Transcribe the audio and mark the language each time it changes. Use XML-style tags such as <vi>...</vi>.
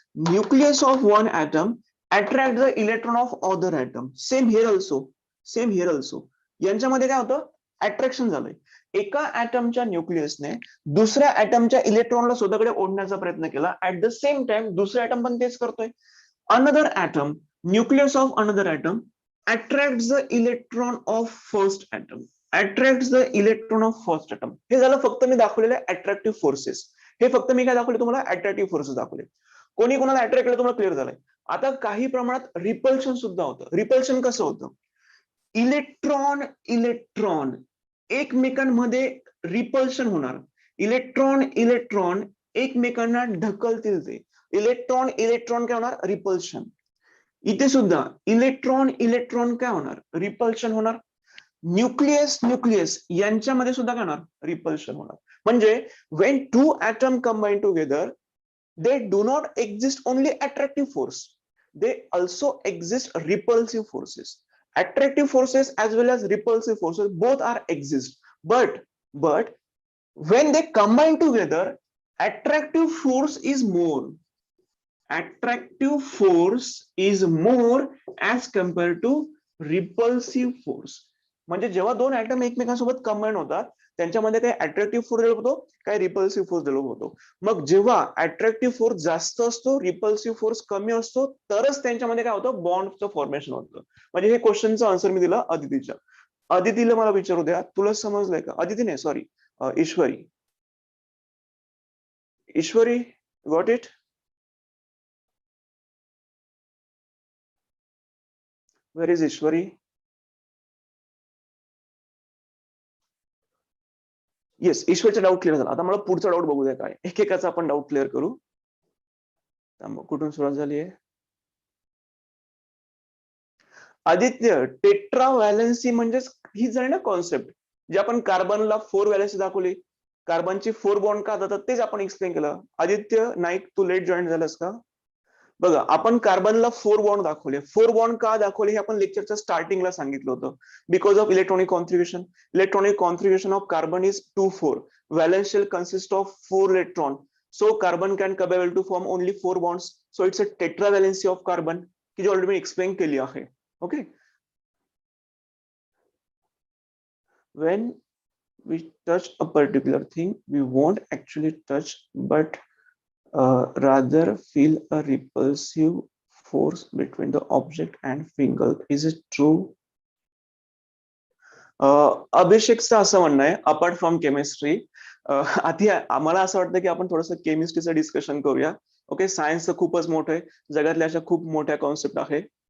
<en>Nucleus of one atom attract the electron of other atom. Same here also.</en> <mr>यांच्यामध्ये काय होतं? Attraction झालंय. एका ऍटमच्या न्यूक्लियसने दुसऱ्या ऍटमच्या इलेक्ट्रॉनला स्वतःकडे ओढण्याचा प्रयत्न केला.</mr> <en>at the same time</en> <mr>दुसरा ऍटम पण तेच करतोय.</mr> <en>Another atom, nucleus of another atom attracts the electron of first atom.</en> <mr>हे झालं फक्त मी दाखवलेले अट्रॅक्टिव्ह फोर्सेस. हे फक्त मी काय दाखवले तुम्हाला अट्रॅक्टिव्ह फोर्सेस दाखवले. कोणी कोणाला अट्रॅक्ट केलं तुम्हाला क्लिअर झालंय. आता काही प्रमाणात रिपल्शन सुद्धा होतं. रिपल्शन कसं होतं? इलेक्ट्रॉन इलेक्ट्रॉन एकमेकांमध्ये रिपल्शन होणार. इलेक्ट्रॉन एकमेकांना ढकलतील ते. इलेक्ट्रॉन काय होणार? रिपल्शन. इथे सुद्धा इलेक्ट्रॉन काय होणार? रिपल्शन होणार. न्यूक्लियस यांच्यामध्ये सुद्धा काय होणार? रिपल्शन होणार.</mr> <en>म्हणजे when two atom combine together, they do not exist only attractive force, they also exist repulsive forces. Attractive forces as well as repulsive forces both are exist, but when they combine together, attractive force is more. Attractive force is more as compared to repulsive force.</en> <mr>म्हणजे जेव्हा दोन atom एकमेकांसोबत combine होतात त्यांच्यामध्ये काही attractive force develop होतो, काही repulsive force develop होतो. मग जेव्हा अट्रॅक्टिव्ह फोर्स जास्त असतो, रिपल्सिव्ह फोर्स कमी असतो, तरच त्यांच्यामध्ये काय होतं? बॉन्डचं फॉर्मेशन होतं. म्हणजे हे क्वेश्चनचं आन्सर मी दिलं अदितीच्या. अदितीला मला विचारू द्या, तुला समजलंय का? अदिती नाही, sorry, Ishwari</mr> <en>Got it? Where is Ishwari?</en> <mr>Yes, ईश्वरचा doubt clear झाला. आता मला पुढचा डाऊट बघू द्या काय. एकेकाचा आपण डाऊट क्लिअर करू. कुठून सुरुवात झाली आहे? आदित्य, टेट्रा व्हॅलेन्सी म्हणजेच ही झाली ना कॉन्सेप्ट, जे आपण कार्बनला 4 व्हॅलेन्सी दाखवली, कार्बनची 4 बॉन्ड का जातात तेच आपण एक्सप्लेन केलं. आदित्य नाईक, तू लेट जॉईन झालास का? बघा, आपण कार्बनला 4 बॉन्ड दाखवले. 4 बॉन्ड का दाखवले हे आपण लेक्चरच्या स्टार्टिंगला सांगितलं होतं.</mr> <en>Because of electronic configuration. Electronic configuration of carbon is 2-4. Valence shell consists of 4 electron. So carbon can capable to form only 4 bonds. So it's a tetravalency of carbon</en> <mr>की जी ऑलरेडी एक्सप्लेन केली आहे.</mr> <en>Okay. When we touch a particular thing, we won't actually touch, but rather feel a repulsive force between the object and finger. Is it true?</en> <mr>अभिषेकचं असं म्हणणं आहे, apart from chemistry. आधी आम्हाला असं वाटतं की आपण थोडंसं केमिस्ट्रीचं डिस्कशन करूया. ओके, सायन्सचं खूपच मोठं आहे, जगातल्या अशा खूप मोठ्या कॉन्सेप्ट आहे.</mr>